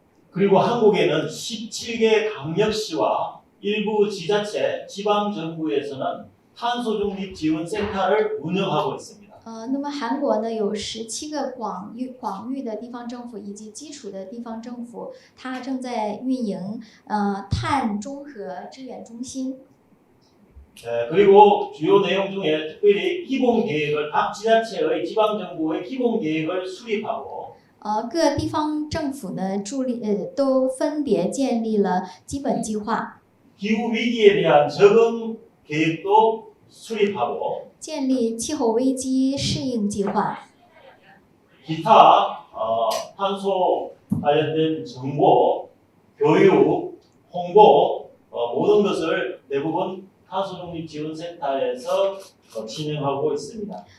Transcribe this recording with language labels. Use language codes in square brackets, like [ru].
[ko] 그리고 한국에는 17개 강력시와 일부 지자체, 지방 정부에서는 탄소 중립 지원 센터를 운영하고 있습니다. [zh] 那么韩国呢有17个广域的地方政府以及基础的地方政府，它正在运营碳中和支援中心。 [ko] 그리고 주요 내용 중에 특별히 기본 계획을 각 지자체의 지방 정부의 기본 계획을 수립하고 [zh] 各地方政府呢都分别建立了基本计划， [ko] 기후 위기에 대한 적응 계획도 수립하고 [zh] 建立气候危机适应计划， [ko] 기타 탄소 관련된 정보, 교육, 홍보 모든 것을 대부분 탄소중립지원센터에서 진행하고 있습니다.